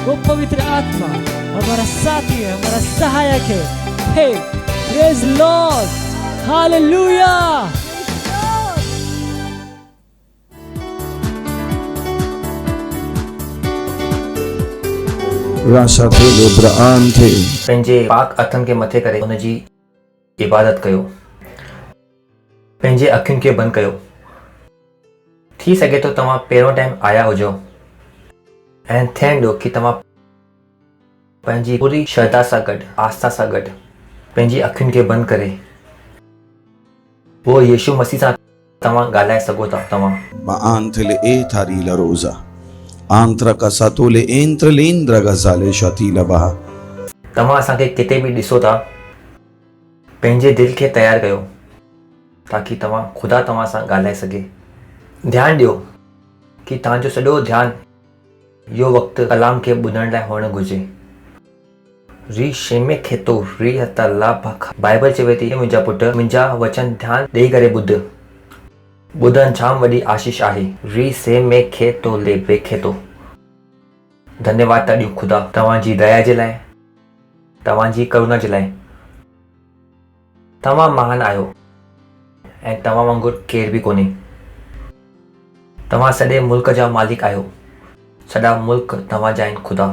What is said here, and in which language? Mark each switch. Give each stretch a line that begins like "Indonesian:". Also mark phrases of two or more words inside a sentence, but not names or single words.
Sindhi: वो पवित्र आत्मा हमारा साथी है, हमारा सहायक है।
English: Hey praise Lord, hallelujah. राशा थे लिब्रान थे
Sindhi: पंहिंजे पाक हथनि खे मथे करे हुन जी इबादत कयो, पंहिंजे अखियुनि खे बंदि कयो। थी सघे थो तव्हां पहिरियों टाइम आया हुजो ऐं थियण ॾियो कि तव्हां पंहिंजी पूरी श्रद्धा सां गॾु, आस्था सां गॾु पंहिंजी अखियुनि खे बंदि करे उहो यीशु मसीह सां तव्हां ॻाल्हाए सघो था। तव्हां ma ante le etari la rosa antra casato le entra l'indra gazale shatila baha। तव्हां असांखे किथे बि ॾिसो था, पंहिंजे दिलि खे तयारु कयो ताकी तव्हां ख़ुदा तव्हां सां ॻाल्हाए सघे। ध्यानु ॾियो कि तव्हांजो सॼो ध्यानु इहो वक़्तु कलाम खे ॿुधण लाइ हुअणु घुरिजे। री शेमे खेतो री हता ला भख। बाइबल चवे थी, मुंहिंजा पुट मुंहिंजा वचन ध्यानु ॾेई करे ॿुध। ॿुधणु जाम वॾी आशीष आहे। री से में खेतो ले बे खेतो। धन्यवाद था ॾियूं ख़ुदा तव्हांजी दया जे लाइ, तव्हांजी करुणा जे लाइ। तव्हां महान आहियो ऐं तव्हां वांगुरु केर बि कोन्हे। तव्हां सॼे मुल्क जा मालिक आहियो, सॼा मुल्क तव्हांजा आहिनि ख़ुदा।